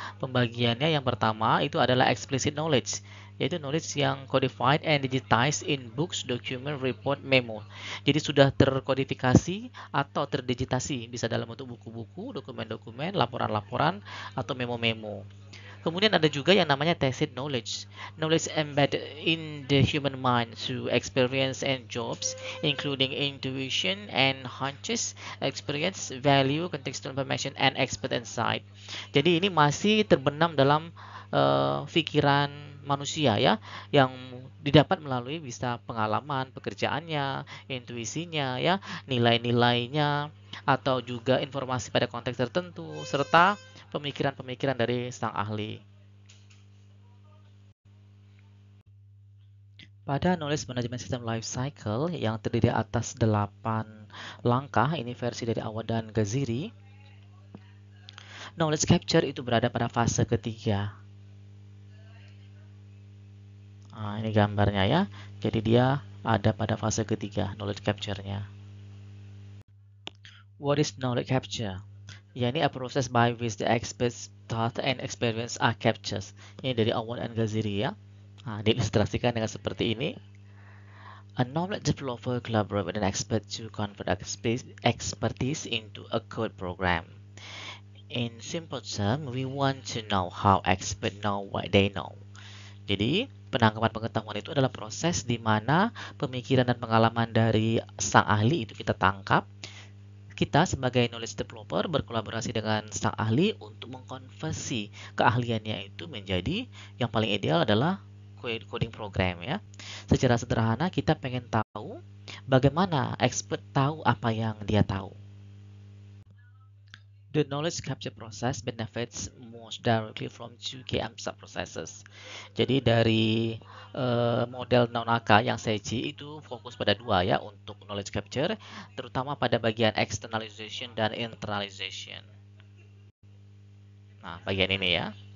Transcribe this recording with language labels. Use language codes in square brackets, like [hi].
[id] Pembagiannya yang pertama itu adalah [en] explicit knowledge, [id] yaitu [en] knowledge [id] yang [en] codified and digitized in books, document, report, memo. [id] Jadi sudah terkodifikasi atau terdigitasi, bisa dalam bentuk buku-buku, dokumen-dokumen, laporan-laporan, atau memo-memo. Kemudian ada juga yang namanya tacit knowledge. [en] Knowledge embedded in the human mind through experience and jobs, including intuition and hunches, experience, value, contextual information, and expert insight. [id] Jadi ini masih terbenam dalam pikiran manusia ya, yang didapat melalui bisa pengalaman pekerjaannya, intuisinya ya, nilai-nilainya, atau juga informasi pada konteks tertentu, serta pemikiran-pemikiran dari sang ahli. Pada Knowledge Management System Life Cycle yang terdiri atas 8 langkah, ini versi dari Awad dan Gaziri, knowledge capture itu berada pada fase ketiga. Nah, ini gambarnya ya. Jadi dia ada pada fase ketiga, knowledge capture-nya. [en] What is knowledge capture? [id] yakni [en] a process by which the experts thought and experience are captured. [id] Ini dari Awad and Gaziri ya. Nah, diilustrasikan dengan seperti ini. [en] A knowledge developer collaborate with an expert to convert expertise into a code program. In simple terms, we want to know how experts know what they know. [id] Jadi, penangkapan pengetahuan itu adalah proses di mana pemikiran dan pengalaman dari sang ahli itu kita tangkap. Kita sebagai knowledge developer berkolaborasi dengan sang ahli untuk mengkonversi keahliannya itu menjadi yang paling ideal adalah coding program ya. Secara sederhana kita pengen tahu bagaimana expert tahu apa yang dia tahu. [en] The knowledge capture process benefits most directly from two key sub-processes. [id] Jadi dari model Nonaka yang Seiji itu fokus pada dua ya untuk knowledge capture, terutama pada bagian externalization dan internalization. Nah, bagian ini ya.